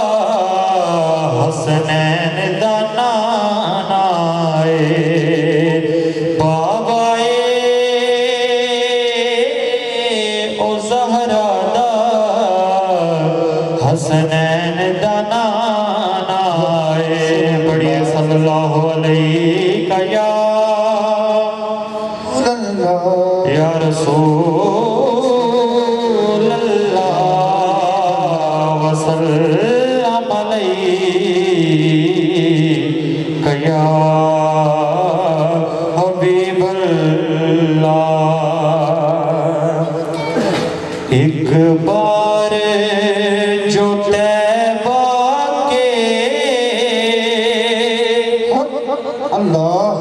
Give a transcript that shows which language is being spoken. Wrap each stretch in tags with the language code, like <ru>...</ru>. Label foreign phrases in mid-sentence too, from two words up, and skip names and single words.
<pa>حسنین دا نانا بابا او زہرا دا حسنین دا نانا بڑی</pa> <ar>صلى الله عليه يا رسول الله وسلم عليك يا حبيب الله.</ar> <ur>ایک بار جو طیبہ کے अल्लाह</ur>